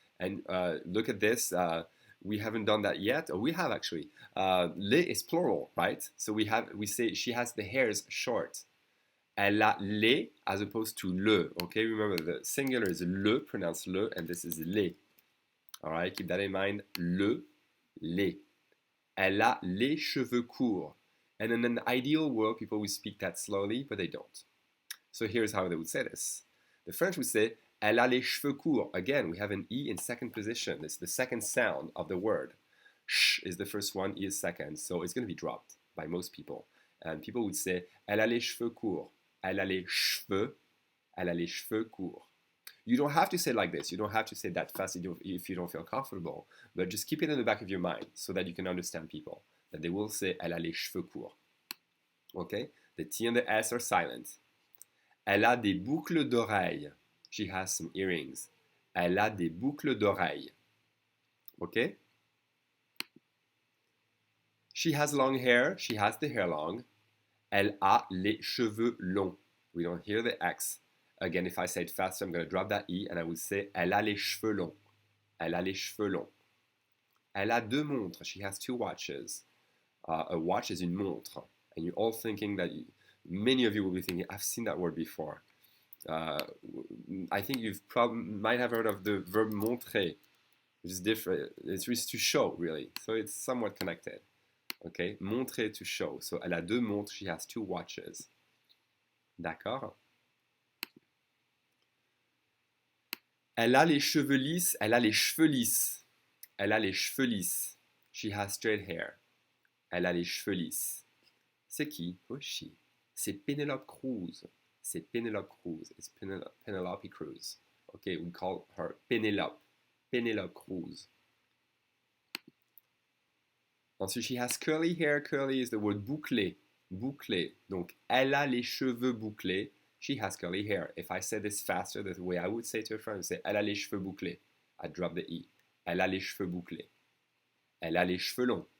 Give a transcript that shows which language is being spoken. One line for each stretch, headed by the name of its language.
English: And look at this, we haven't done that yet, or we have actually. Les is plural, right? So we say she has the hairs short. Elle a les as opposed to le, okay? Remember the singular is le, pronounce le, and this is les. All right, keep that in mind.
French: Le, les. Elle a les cheveux courts.
English: And in an ideal world, people would speak that slowly, but they don't. So here's how they would say this. The French would say, elle a les cheveux courts. Again, we have an E in second position. It's the second sound of the word. Sh is the first one, E is second. So it's going to be dropped by most people.
French: And people would say, elle a les cheveux courts. Elle a les cheveux courts.
English: You don't have to say it like this. You don't have to say that fast if you don't feel comfortable. But just keep it in the back of your mind so that you can understand people. That they will say, elle a les cheveux courts. Okay? The T and the S are silent.
French: Elle a des boucles d'oreilles. She has some earrings. Elle a des boucles d'oreilles. Okay?
English: She has long hair. She has the hair long. Elle a les cheveux longs. We don't hear the X. Again, if I say it faster, I'm going to drop that E and I would say elle a les cheveux longs.
French: Elle a les cheveux longs.
English: Elle a deux montres. She has two watches. A watch is une montre. And you're all thinking that, many of you will be thinking, I've seen that word before. I think you've might have heard of the verb montrer, which is different. It's to show, really. So it's somewhat connected. Okay? Montrer, to show. So elle a deux montres. She has two watches. D'accord?
French: Elle a les cheveux lisses. Elle a les cheveux lisses. Elle a les cheveux lisses. She has straight hair. Elle a les cheveux lisses. C'est qui? Oh, she. C'est Penelope Cruz. C'est Penelope Cruz.
English: It's Penelope Cruz. Okay, we call her Penelope. Penelope Cruz. Ensuite, she has curly hair. Curly is the word bouclé. Bouclé.
French: Donc, elle a les cheveux bouclés. She has curly hair.
English: If I say this faster, the way I would say to a friend, I would say, elle a les cheveux bouclés. I drop the E.
French: Elle a les cheveux bouclés. Elle a les cheveux longs.